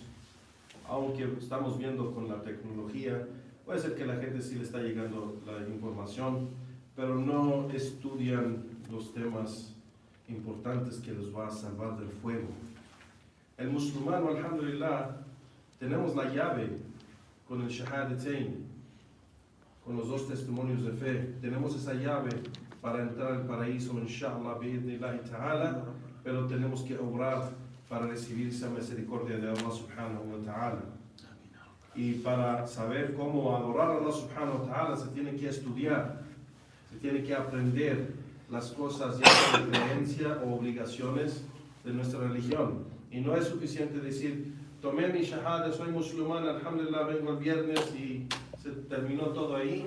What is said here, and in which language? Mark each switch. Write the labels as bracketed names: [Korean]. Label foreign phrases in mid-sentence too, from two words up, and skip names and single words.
[Spanish] Aunque estamos viendo con la tecnología, puede ser que la gente sí le está llegando la información, pero no estudian los temas importantes que los va a salvar del fuego. El musulmán, alhamdulillah, tenemos la llave con el shahadatain, con los dos testimonios de fe. Tenemos esa llave para entrar al paraíso, [Arabic] إن شاء الله بإذن الله تعالى, [Spanish] pero tenemos que obrar para recibir esa misericordia de Allah [Arabic] سبحانه وتعالى. [Spanish] Y para saber cómo adorar a Allah [Arabic] سبحانه وتعالى [Spanish] se tiene que estudiar, se tiene que aprender las cosas ya de creencia o obligaciones de nuestra religión. Y no es suficiente decir, tomé mi shahada, soy musulmán, alhamdulillah, vengo el viernes y se terminó todo ahí.